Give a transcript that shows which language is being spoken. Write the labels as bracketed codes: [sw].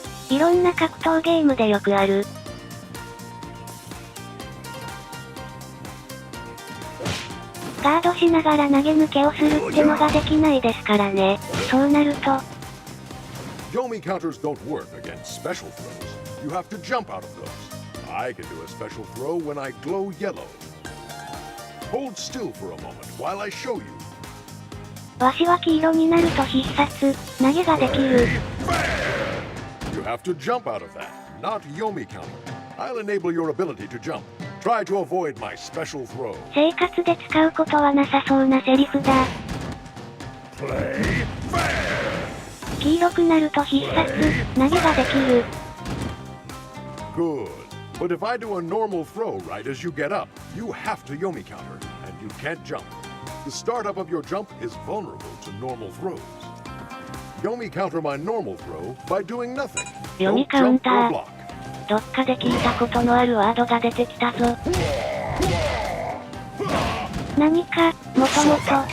[ja] いろんな格闘ゲームでよくある。ガードしながら投げ抜けをするってのができないですからね。そうなると。 [en] Yomi counters don't work against special throws. You have to jump out of those. I can do a special throw when I glow yellow. Hold still for a moment while I show you. [ja] わしは黄色になると必殺、投げができる。 [en] You have to jump out of that, not Yomi counter. I'll enable your ability to jump. Try to avoid my special throw. [ja] 生活で使うことはなさそうなセリフだ。黄色くなると必殺、投げができる。 [en] Good. But if I do a normal throw right as you get up, you have to Yomi counter, and you can't jump. The startup of your jump is vulnerable to normal throws. Yomi counter my normal throw by doing nothing. [ja] 読みカウンター。どっかで聞いたことのあるワードが出てきたぞ。何か、もともと。